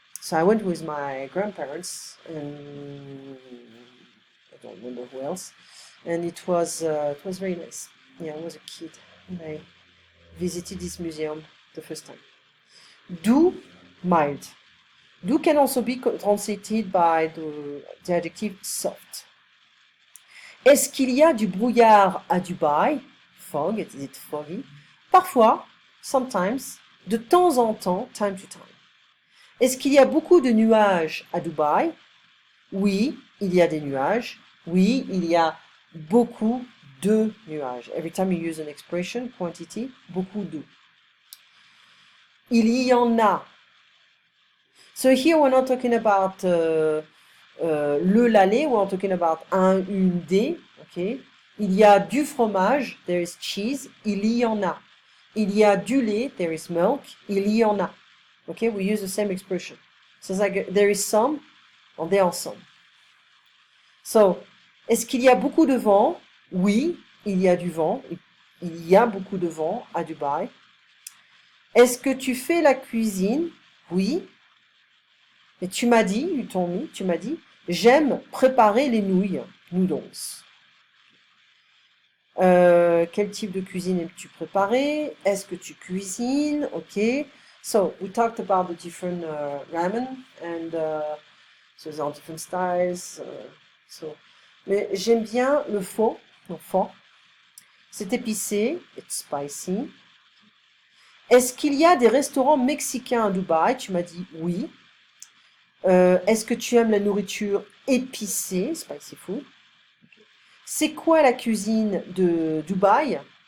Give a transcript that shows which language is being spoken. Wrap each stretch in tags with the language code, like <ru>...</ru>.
<en>So I went with my grandparents and I don't remember who else, and it was very nice. Yeah, I was a kid and I visited this museum the first time. Doux, mild. Doux can also be translated by the adjective soft.</en> <fr>Est-ce qu'il y a du brouillard à Dubaï?</fr> <en>Fog, is it foggy?</en> <fr>Parfois,</fr> <en>sometimes,</en> <fr>de temps en temps,</fr> <en>time to time.</en> <fr>Est-ce qu'il y a beaucoup de nuages à Dubaï? Oui, il y a des nuages. Oui, il y a beaucoup de nuages.</fr> <en>Every time you use an expression, quantity,</en> <fr>beaucoup de. Il y en a.</fr> <en>So here we're not talking about le lalé, we're talking about</en> <fr>une des,</fr> <en>okay?</en> <fr>Il y a du fromage,</fr> <en>there is cheese,</en> <fr>il y en a. Il y a du lait,</fr> <en>there is milk,</en> <fr>il y en a.</fr> <en>Okay, we use the same expression. So it's like there is some, or there are some.</en> <fr>So, est-ce qu'il y a beaucoup de vent? Oui, il y a du vent. Il y a beaucoup de vent à Dubaï. Est-ce que tu fais la cuisine? Oui. Et tu m'as dit, tu m'as dit, j'aime préparer les nouilles, noodles. Quel type de cuisine aimes-tu préparer? Est-ce que tu cuisines? Ok.</fr> <en>So, we talked about the different ramen, and so there are different styles.</en> <fr>Mais j'aime bien le pho, c'est épicé,</fr> <en>it's spicy.</en> <fr>Est-ce qu'il y a des restaurants mexicains à Dubaï? Tu m'as dit oui. Est-ce que tu aimes la nourriture épicée,</fr> <en>spicy food?</en> <fr>C'est quoi la cuisine de Dubaï?</fr>